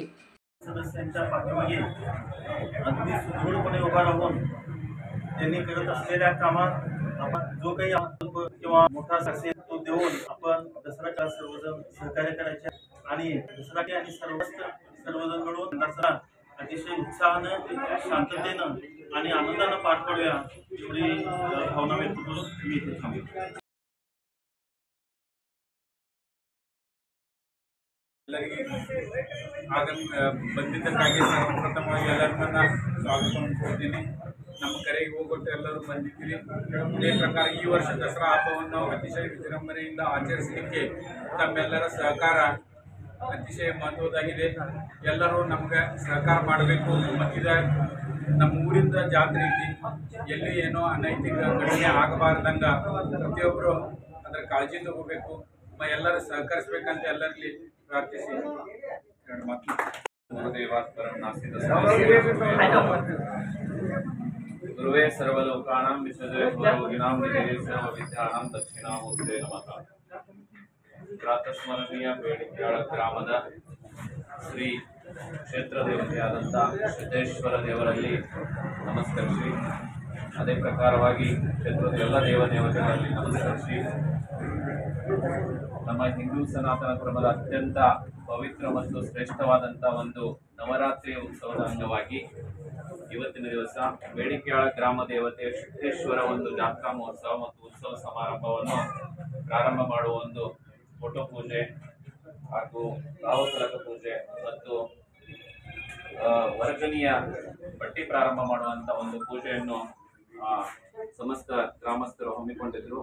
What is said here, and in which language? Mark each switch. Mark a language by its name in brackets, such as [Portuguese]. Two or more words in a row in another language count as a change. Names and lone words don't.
[Marathi] सदस्यांच्या पाठीमागे अगदी सुदृढपणे उभा राहून त्यांनी करत असलेल्या कामात आपण जो काही किंवा मोठा सक्सेस तो देऊन आपण दसऱ्याला सर्वजण सहकार्य करायचे आणि दसरा आणि सर्वजण मिळून दसरा अतिशय उत्साहानं, शांततेनं आणि आनंदानं पार पाडूया एवढी भावना व्यक्त करून मी इथे थांबतो। [Kannada] ಬಂದಿದ್ದಕ್ಕಾಗಿ ಸರ್ವಪ್ರಥಮವಾಗಿ ಎಲ್ಲರನ್ನ ಸ್ವಾಗತ ಕೊಡ್ತೀನಿ। ನಮ್ಮ ಕರೆಗೆ ಹೋಗ್ಬಿಟ್ಟು ಎಲ್ಲರೂ ಬಂದಿದ್ದೀರಿ। ಇದೇ ಪ್ರಕಾರ ಈ ವರ್ಷ ದಸರಾ ಹಬ್ಬವನ್ನು ಅತಿಶಯ ವಿಜೃಂಭಣೆಯಿಂದ ಆಚರಿಸಲಿಕ್ಕೆ ತಮ್ಮೆಲ್ಲರ ಸಹಕಾರ ಅತಿಶಯ ಮಹತ್ವದಾಗಿದೆ। ಎಲ್ಲರೂ ನಮಗೆ ಸಹಕಾರ ಮಾಡಬೇಕು। ಮತ್ತಿದ ನಮ್ಮ ಊರಿಂದ ಜಾತ್ರೆ ಐತಿ, ಎಲ್ಲಿ ಏನೋ ಅನೈತಿಕ ಘಟನೆ ಆಗಬಾರ್ದಂಗ ಪ್ರತಿಯೊಬ್ಬರು ಅದರ ಕಾಳಜಿ ತಗೋಬೇಕು, ಎಲ್ಲರೂ ಸಹಕರಿಸಬೇಕಂತ ಎಲ್ಲರಲ್ಲಿ ಪ್ರಾರ್ಥಿಸಿ ಎರಡು ಮಾತು। [Sanskrit] गुरुवे सर्वलोकानां विश्वदेवयोगिनां सर्वविद्यानां दक्षिणामूर्ते नमः। [Kannada] ಪ್ರಾತಸ್ಮರಣೀಯ ಬೇಡಿಕೆಯಾಳ ಗ್ರಾಮದ ಶ್ರೀ ಕ್ಷೇತ್ರ ದೇವತೆಯಾದಂಥ ಸಿದ್ದೇಶ್ವರ ದೇವರಲ್ಲಿ ನಮಸ್ಕರಿಸಿ, ಅದೇ ಪ್ರಕಾರವಾಗಿ ಕ್ಷೇತ್ರದ ಎಲ್ಲ ದೇವತೆಗಳಲ್ಲಿ ನಮಸ್ಕರಿಸಿ, ನಮ್ಮ ಹಿಂದೂ ಸನಾತನ ಧರ್ಮದ ಅತ್ಯಂತ ಪವಿತ್ರ ಮತ್ತು ಶ್ರೇಷ್ಠವಾದಂಥ ಒಂದು ನವರಾತ್ರಿಯ ಉತ್ಸವದ ಅಂಗವಾಗಿ ಇವತ್ತಿನ ದಿವಸ ಬೇಡಿಕೆಯಾಳ ಗ್ರಾಮ ದೇವತೆ ಸಿದ್ದೇಶ್ವರ ಒಂದು ಜಾತ್ರಾ ಮಹೋತ್ಸವ ಮತ್ತು ಉತ್ಸವ ಸಮಾರಂಭವನ್ನು ಪ್ರಾರಂಭ ಮಾಡುವ ಒಂದು ಫೋಟೋ ಪೂಜೆ ಹಾಗೂ ಭಾವಫಲಕ ಪೂಜೆ ಮತ್ತು ವರ್ಗಣೀಯ ಪಟ್ಟಿ ಪ್ರಾರಂಭ ಮಾಡುವಂಥ ಒಂದು ಪೂಜೆಯನ್ನು ಸಮಸ್ತ ಗ್ರಾಮಸ್ಥರು ಹಮ್ಮಿಕೊಂಡಿದ್ದರು।